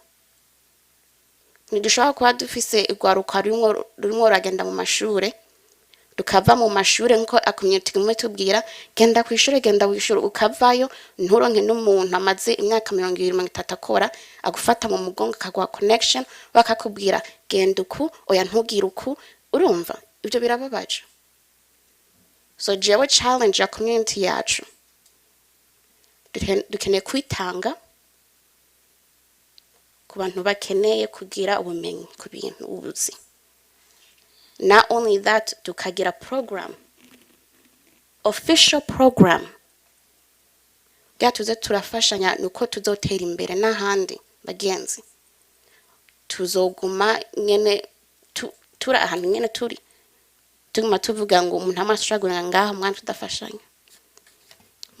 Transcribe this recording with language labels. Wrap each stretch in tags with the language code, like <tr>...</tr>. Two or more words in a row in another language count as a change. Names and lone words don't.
<rn>Ntidushobora kuba dufise igwaruka rurimo ruragenda mu mashure, rukava mu mashure nko community imwe tubwira genda kw'ishure, genda w'ishure, ukavayo nturonke n'umuntu amaze imyaka 20-30 akora agufata mu mugongo akaguha connection, bakakubwira genda uku oya ntugire uku. Urumva ibyo birababaje. So jewe challenge ya community yacu, dukeneye kwitanga ku bantu bakeneye kugira ubumenyi ku bintu ubuzi.</rn> <en>Not only that, tukagira program, official program,</en> <rn>tuze turafashanya nuko tuzotera imbere n'ahandi bagenzi. Tuzoguma nyene tura ahantu nyene turi tuguma tuvuga ngo umuntu amashagura ngaho mwana tudafashanya.</rn>